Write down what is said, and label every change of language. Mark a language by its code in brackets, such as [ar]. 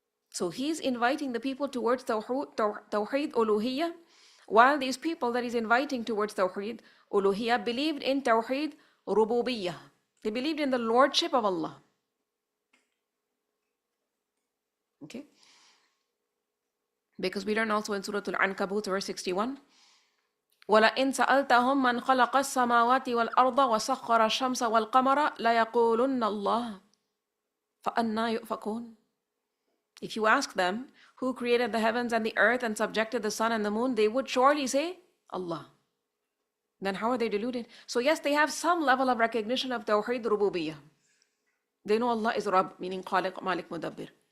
[en] So he's inviting the people towards Tawheed Uluhiyya, while these people that he's inviting towards Tawheed Uluhiyya believed in Tawheed Rububiyyah. They believed in the Lordship of Allah. Okay? Because we learn also in Surah Al-Ankabut, verse 61, [ar] وَلَئِن سَأَلْتَهُمْ مَنْ خَلَقَ السَّمَاوَاتِ وَالْأَرْضَ وَسَخَّرَ الشَّمْسَ وَالْقَمَرَ لَيَقُولُنَّ اللَّهُ فَأَنَّى يُؤْفَكُونَ. [en] If you ask them who created the heavens and the earth and subjected the sun and the moon, they would surely say, Allah. Then how are they deluded? So yes, they have some level of recognition of Tawheed Rububiyyah. They know Allah is Rabb, meaning Khaliq, Malik, Mudabbir.